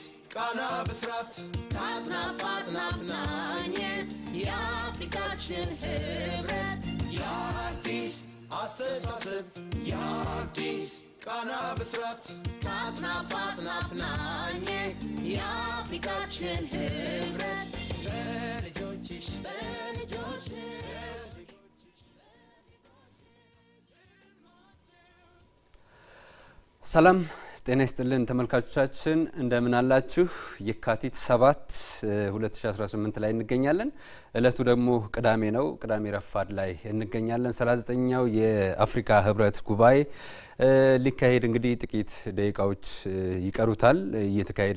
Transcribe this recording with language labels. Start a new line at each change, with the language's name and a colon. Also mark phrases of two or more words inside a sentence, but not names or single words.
Amharic: ቃና ብስራት ታጥናፋጥናፍናኝ የአፍሪካችን ሕብረት የአዲስ አስተሳሰብ የአዲስ ቃና ብስራት ታጥናፋጥናፍናኝ የአፍሪካችን ሕብረት በልጆችሽ ሰላም ጤና ይስጥልን ተመልካቾቻችን እንደምን አላችሁ? የካቲት 7 2018 ላይ እንገኛለን። እለቱ ደግሞ ቅዳሜ ነው። ቅዳሜ ረፋድ ላይ እንገኛለን። 39ኛው የአፍሪካ ሕብረት ጉባኤ ሊካሄድ እንግዲህ ጥቂት ደቂቃዎች ይቀሩታል። እየተካሄደ